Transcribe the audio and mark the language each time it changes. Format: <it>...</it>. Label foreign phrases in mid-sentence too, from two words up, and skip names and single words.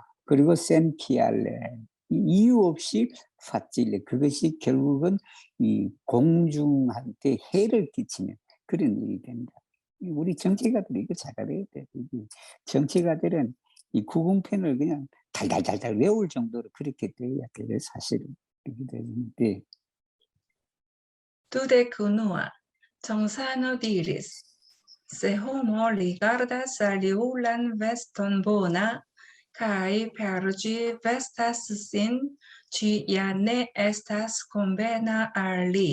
<ko>그리고 센키알레 이유 없이 파찔레 그것이 결국은 이 공중한테 해를 끼치는 그런 일이 된다. 우리 정치가들이 이거 잘 알아야 돼. 정치가들은 이 구공편을 그냥 달달달달 외울 정도로 그렇게 돼야 돼요. 사실은. 그렇게 되는데</ko> <eo>Dudecunua. Censano diris. Se homo rigardas aliulan veston bona, kai per ĝi vestas sin, ĝi ja ne estas konvena al li.</eo>